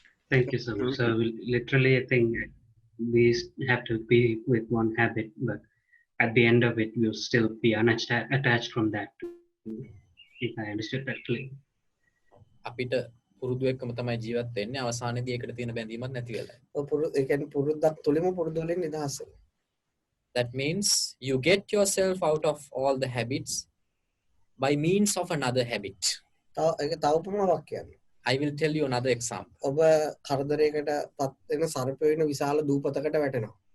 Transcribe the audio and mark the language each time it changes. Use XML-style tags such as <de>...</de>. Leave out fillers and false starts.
<en>Thank you so much. So literally, I think we have to be with one habit, but at the end of it, we'll still be unattached from that. If I understood that clearly.</en> <si>අපිට පුරුදු එක්කම තමයි ජීවත් වෙන්නේ. අවසානයේදී ඒකට තියෙන බැඳීමක් නැති වෙලා. ඒ කියන්නේ පුරුද්දක් තුලින්ම පුරුදු වලින් නිදහස් වෙනවා.</si> <en>That means you get yourself out of all the habits by means of another habit.</en> <si>ඒක තව උපමාවක් කියන්න.</si> <en>I will tell you another example.</en> <si>ඔබ කරදරයකට පත් වෙන සර්පය වෙන විශාල දූපතකට වැටෙනවා.</si>